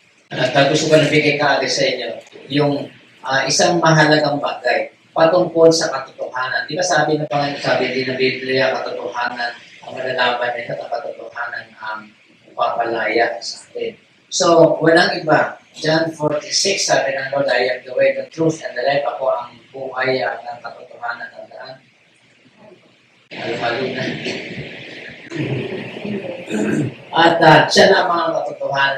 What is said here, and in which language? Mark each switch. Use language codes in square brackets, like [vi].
[tl] At gusto ko nabigay kaagad sa inyo yung isang mahalagang bagay patungkol sa katotohanan. Di ba sabi ng Panginoon, sabi din ng Biblia, katotohanan ang malalaman nito at katotohanan ang papalaya sa atin. So, walang iba. [en] John 46, [tl] sabi ng [en] Lord, I am the way, the truth, and the life. [tl] Ako ang buhay, ang katotohanan ng daan. Halo-halo na. At siya na mga katotohanan.